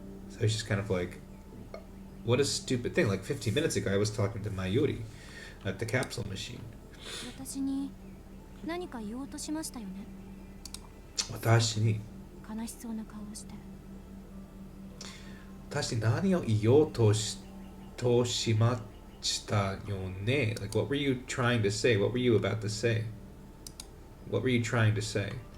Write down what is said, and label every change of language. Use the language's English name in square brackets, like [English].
[English] So it's just kind of like, what a stupid thing. Like 15 minutes ago, I was talking to Mayuri at the capsule machine. [Japanese] 私に何か言おうとしましたよね。私に悲しそうな顔をして。私に何を言おうとしまっしたよね. [English] Like, what were you trying to say? What were you about to say? What were you trying to say?